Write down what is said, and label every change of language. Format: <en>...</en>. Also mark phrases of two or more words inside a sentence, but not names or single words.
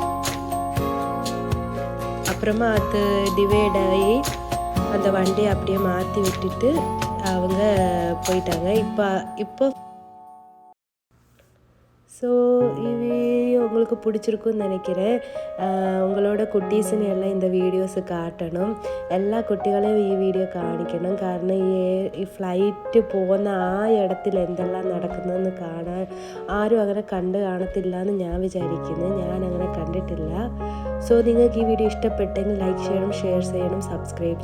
<ta>அப்புறமா அது டிவைட் ஆகி அந்த வண்டியை அப்படியே மாற்றி விட்டுட்டு அவங்க போயிட்டாங்க. இப்போ ஸோ வீடியோ உங்களுக்கு பிடிச்சிருக்குன்னு நினைக்கிறேன்.</ta> <ml>உங்களோட കുട്ടീസിനെ എല്ലാം இந்த വീഡിയോസ് കാട്ടണം. എല്ലാ കുട്ടികളെയും ഈ വീഡിയോ കാണിക്കണം. കാരണം ഈ ഫ്ലൈറ്റ് പോകുന്ന ആ ഇടത്തിൽ എന്തെല്ലാം നടക്കുന്നതെന്ന് കാണാൻ ആരും അങ്ങനെ കണ്ടു കാണത്തില്ല എന്ന് ഞാൻ വിചാരിക്കുന്നു. ഞാൻ അങ്ങനെ കണ്ടിട്ടില്ല. സോ നിങ്ങൾക്ക് ഈ വീഡിയോ ഇഷ്ടപ്പെട്ടെങ്കിൽ ലൈക്ക് ചെയ്യണം, ഷെയർ ചെയ്യണം, സബ്സ്ക്രൈബ് ചെയ്യണം.</ml>